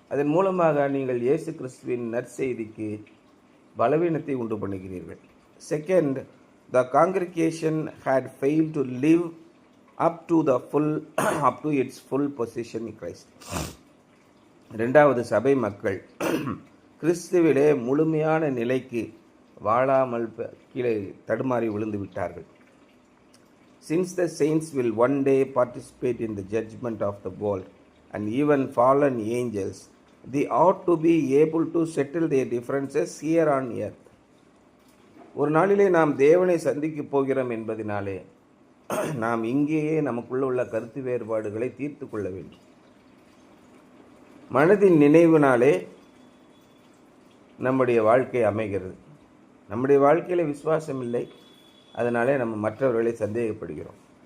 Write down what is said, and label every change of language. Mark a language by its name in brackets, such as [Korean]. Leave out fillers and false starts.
[Tamil] அதன் மூலமாக நீங்கள் இயேசு கிறிஸ்துவின் நற்செய்திக்கு பலவீனத்தை உண்டு பண்ணுகிறீர்கள். [English] Second, the congregation had failed to live up to the full up to its full position in Christ. [Tamil] இரண்டாவது சபை மக்கள் கிறிஸ்துவிலே முழுமையான நிலைக்கு வாழாமல் கீழே தடுமாறி விழுந்து விட்டார்கள். [English] Since the saints will one day participate in the judgment of the world and even fallen angels, they ought to be able to settle their differences here on earth. [Tamil] ஒரு நாளிலே நாம் தேவனை சந்திக்கப் போகிறோம் என்பதினாலே நாம் இங்கேயே நமக்குள்ள உள்ள கருத்து வேறுபாடுகளை தீர்த்து கொள்ள வேண்டும். மனதின் நினைவினாலே நம்முடைய வாழ்க்கை அமைகிறது. நம்முடைய வாழ்க்கையில் விசுவாசம் இல்லை, அதனாலே நம்ம மற்றவர்களை சந்தேகப்படுகிறோம்.